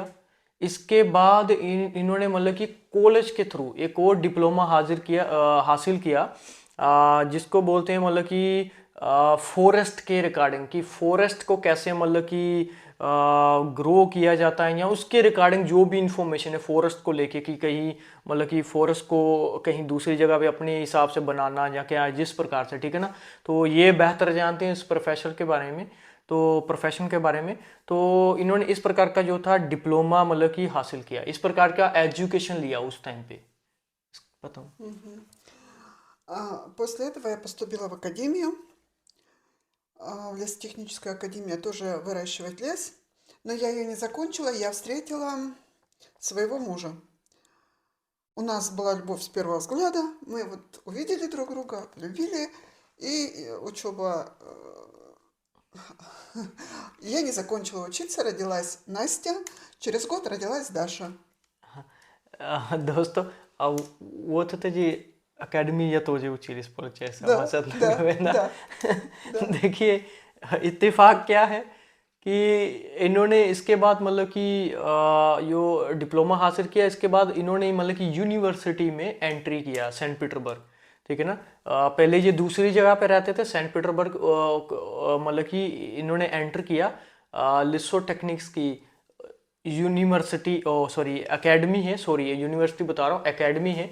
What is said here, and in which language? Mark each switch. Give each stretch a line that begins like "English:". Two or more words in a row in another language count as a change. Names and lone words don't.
Hindi: इसके बाद इन्होंने मतलब कि कॉलेज के थ्रू एक और डिप्लोमा हासिल किया, जिसको बोलते हैं मतलब कि फॉरेस्ट के रिगार्डिंग, कि फॉरेस्ट को कैसे मतलब कि ग्रो किया जाता है, या उसके रिगार्डिंग जो भी इंफॉर्मेशन है फॉरेस्ट को लेके, कि कहीं मतलब कि फॉरेस्ट को कहीं दूसरी जगह पे अपने हिसाब से बनाना या क्या जिस प्रकार से, ठीक है ना. तो ये बेहतर जानते हैं इस प्रोफेशन के बारे में, तो इन्होंने इस प्रकार का जो था डिप्लोमा मतलब कि हासिल किया, इस प्रकार का एजुकेशन लिया उस टाइम पे. बताओ.
Russian: После этого я поступила в академию, в лесотехническую академию, тоже выращивать лес. Но я ее не закончила, я встретила своего мужа. У нас была любовь с первого взгляда, мы вот увидели друг друга, полюбили, и учеба... Я не закончила учиться, родилась Настя, через год родилась Даша.
Hindi: दोस्तों, अब वो तो जी अकेडमी या तो जो चीज получается,
Russian: Да,
Hindi: मतलब
Russian: да,
Hindi: ना.
Russian: да, да.
Hindi: देखिए, इत्तेफाक क्या है कि इन्होंने इसके बाद मतलब कि जो डिप्लोमा हासिल किया, इसके बाद इन्होंने मतलब कि यूनिवर्सिटी में एंट्री किया, सेंट पीटर्सबर्ग, ठीक है ना. पहले ये दूसरी जगह पे रहते थे, सेंट पीटर्सबर्ग, मतलब कि इन्होंने एंटर किया लिसो टेक्निक्स की यूनिवर्सिटी, ओ सॉरी एकेडमी है, सॉरी यूनिवर्सिटी बता रहा हूँ, एकेडमी है.